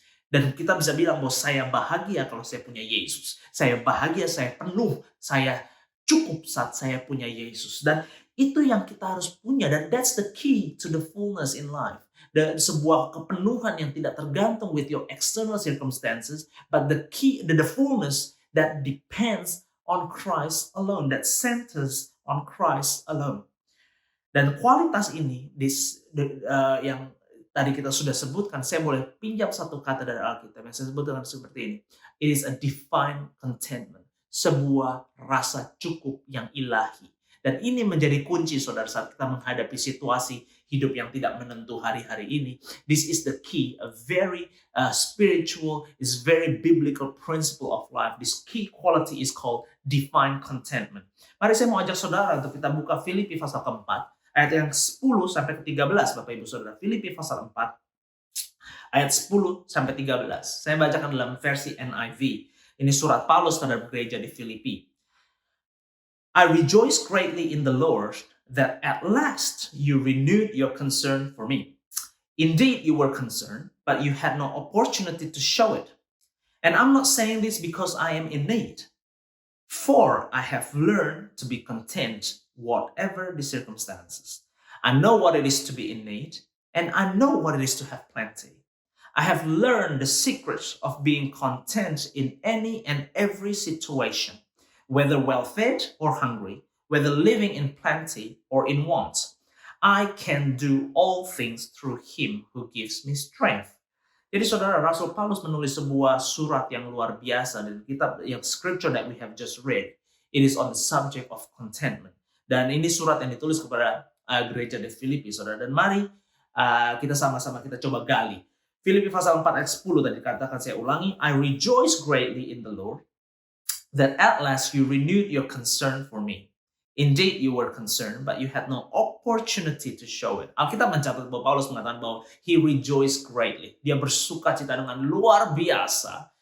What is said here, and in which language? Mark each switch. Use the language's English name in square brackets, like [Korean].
[Indonesian] Dan kita bisa bilang bahwa saya bahagia kalau saya punya Yesus. Saya bahagia, saya penuh, saya cukup saat saya punya Yesus. Dan itu yang kita harus punya. [English] Dan that's the key to the fullness in life. [Indonesian] Dan sebuah kepenuhan yang tidak tergantung [English] with your external circumstances, but the fullness that depends on Christ alone, that centers on Christ alone. [Indonesian] Dan kualitas ini yang tadi kita sudah sebutkan, saya boleh pinjam satu kata dari Alkitab yang saya sebutkan seperti ini. [English] It is a divine contentment. [Indonesian] Sebuah rasa cukup yang ilahi. Dan ini menjadi kunci saudara saat kita menghadapi situasi hidup yang tidak menentu hari-hari ini. [English] This is the key, a very spiritual, is very biblical principle of life. This key quality is called divine contentment. [Indonesian] Mari saya mau ajak saudara untuk kita buka Filipi pasal keempat, ayat yang 10 sampai ke 13, Bapak Ibu Saudara. Filipi pasal 4, ayat 10 sampai 13. Saya bacakan dalam versi NIV. Ini surat Paulus terhadap gereja di Filipi. [English] I rejoice greatly in the Lord that at last you renewed your concern for me. Indeed, you were concerned, but you had no opportunity to show it. And I'm not saying this because I am in need, for I have learned to be content whatever the circumstances. I know what it is to be in need, and I know what it is to have plenty. I have learned the secrets of being content in any and every situation, whether well-fed or hungry, whether living in plenty or in want. I can do all things through Him who gives me strength. [Indonesian] Jadi saudara, Rasul Paulus menulis sebuah surat yang luar biasa dan kitab yang [English] scripture that we have just read. It is on the subject of contentment. [Indonesian] Dan ini surat yang ditulis kepada gereja di Filipi, saudara. Dan mari kita sama-sama kita coba gali. Filipi pasal 4 ayat 10 tadi dikatakan, saya ulangi. [English] I rejoice greatly in the Lord that at last you renewed your concern for me. Indeed, you were concerned, but you had no opportunity to show it. [Indonesian] Alkitab mencatat bahwa Paulus mengatakan bahwa [English] he rejoiced greatly. [Indonesian] Dia bersuka cita dengan luar biasa.